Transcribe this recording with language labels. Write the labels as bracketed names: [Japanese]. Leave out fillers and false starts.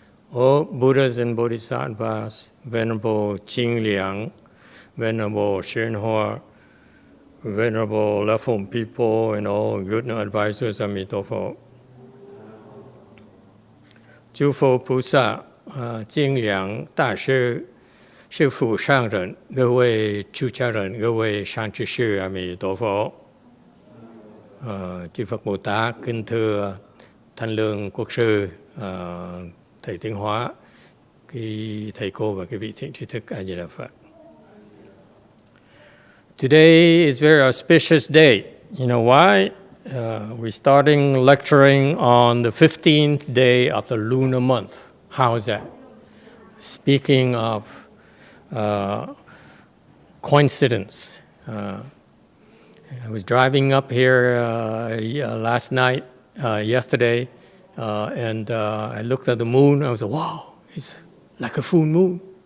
[English] O Buddhas and Bodhisattvas, Venerable Jing Liang, Venerable Shenhua, Venerable Left-Home people, and all good advisors, Amitabha. [Chinese] 诸佛菩萨、精良大师、师父上人、各位出家人、各位善知识, A Di Đà Phật. [Vietnamese] Chư Phật Bồ Tát, kính thưa Thanh Lương Quốc sư, thầy Tiến Hóa, thầy cô và quý vị thiện tri thức, A Di Đà Phật. [English] Today is a very auspicious day. You know why? We're starting lecturing on the 15th day of the lunar month. How is that? Speaking of coincidence, I was driving up here last night, yesterday, and I looked at the moon. I was like, wow, it's like a full moon.